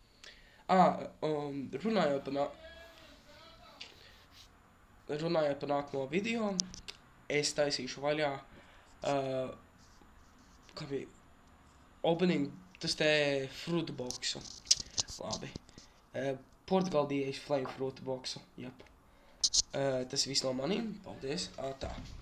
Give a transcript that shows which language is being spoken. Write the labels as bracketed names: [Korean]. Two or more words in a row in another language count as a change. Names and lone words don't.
[Latvian] Runājot par nākamo video, es taisīšu vaļā, kā bija, opening, tas te [English] fruit boxu. [Latvian] Labi. Portugal D. Ace Flame [English] fruit boxu, [Latvian] jep. Tas viss no manīm, paldies, tā.